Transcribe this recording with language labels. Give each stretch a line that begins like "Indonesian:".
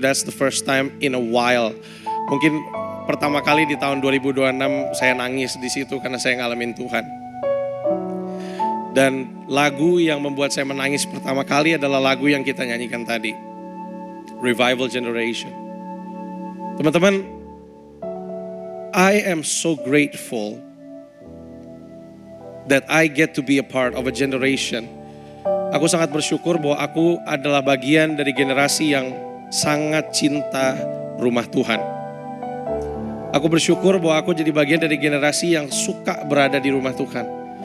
English: That's the first time in a while.
Indonesian: Mungkin pertama kali di tahun 2026 saya nangis di situ karena saya ngalamin Tuhan. Dan lagu yang membuat saya menangis pertama kali adalah lagu yang kita nyanyikan tadi, Revival Generation. Teman-teman,
English: I am so grateful that I get to be a part of a generation.
Indonesian: Aku sangat bersyukur bahwa aku adalah bagian dari generasi yang sangat cinta rumah Tuhan. Aku bersyukur bahwa aku jadi bagian dari generasi yang suka berada di rumah Tuhan.